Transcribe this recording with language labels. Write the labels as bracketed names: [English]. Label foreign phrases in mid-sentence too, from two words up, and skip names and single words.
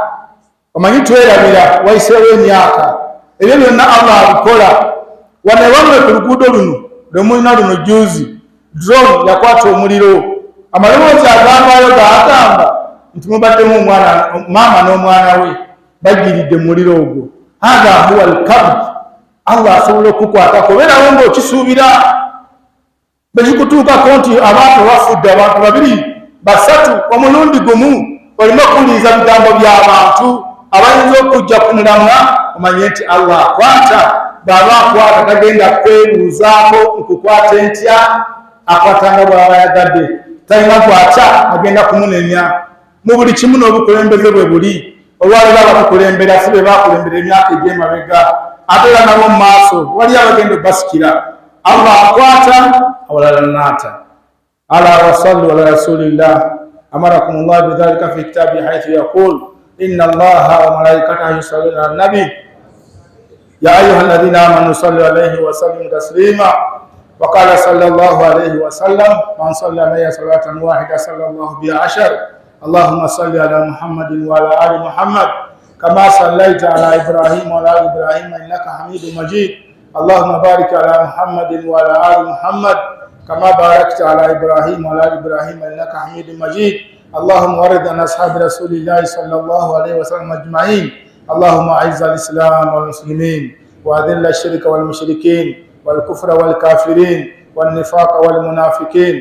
[Ganda] Omanyi twerabira wayiseewo emyaka ebyo byonna Allah abikola. Wano ewamwe ku luguudo luno lwe mulina luno juzi drone yakwata omuliro. Amaloboozi agambayo gaagamba nti mubaddemu maama n'omwana we bagiridde mu muliro ogwo. [Arabic] هذا هو الكبد. [Ganda] Allah asobola okukwatako beerawo ng'okisuubira bwe kikutuukako nti abantu bafudde, abantu babiri basatu omulundi gumu, olina okuwuliriza bigambo by'abantu abayinza okujja ku mulamwa, omanye nti Allah akwata. Bw'aba akwata tagenda kwebuuzaako nkukwata ntya, akwatanga bw'aba yagadde, talina kwata agenda kumunenya. Mu buli kimu n'obukulembeze bwe buli, olwaleero abakukulembera si be bakulembera emyaka egy'emabega, ate era nabo mu maaso wali abagenda obbasikira. Allah akwata, awalala naata. [Arabic] ألا وصلوا على رسول الله أمركم الله بذلك في كتابه حيث يقول إن الله وملائكته يصلون على النبي يا أيها الذين آمنوا صلوا عليه وسلموا تسليما وقال صلى الله عليه وسلم من صلى علي صلاة واحدة صلى الله بها عشرا. اللهم صل على محمد وعلى آل محمد كما صليت على إبراهيم وعلى آل إبراهيم إنك حميد مجيد. اللهم بارك على محمد وعلى آل محمد كما باركت على إبراهيم وعلى آل إبراهيم إنك حميد مجيد. اللهم ورد عن أصحاب رسول الله صلى الله عليه وسلم أجمعين. اللهم أعز الإسلام والمسلمين وأذل الشرك والمشركين والكفر والكافرين والنفاق والمنافقين.